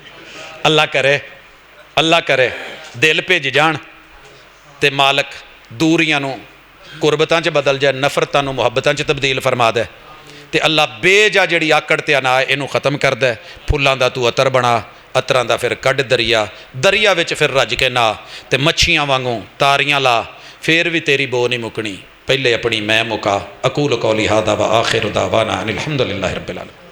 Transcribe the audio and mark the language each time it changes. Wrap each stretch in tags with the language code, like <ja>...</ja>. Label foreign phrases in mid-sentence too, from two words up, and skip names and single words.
<pa>اللہ کرے دل بھیج جان تے مالک دوریاں نوں قربتاں چ بدل جائے، نفرتاں نوں محبتاں چ تبدیل فرما دے تے اللہ بیجا جہڑی آکڑ تے انا ہے اینوں ختم کر دے. پھلاں دا توں عطر بنا، عطراں دا فیر کڈھ دریا، دریا وچ فیر رج کے نا تے مچھیاں وانگوں تاریاں لا، فیر بھی تیری بو نہیں مکنی. پہلے اپنی میں مکا.</pa> <ar>أقول قولي هذا و آخر دعوانا أن الحمد لله رب العالمين.</ar>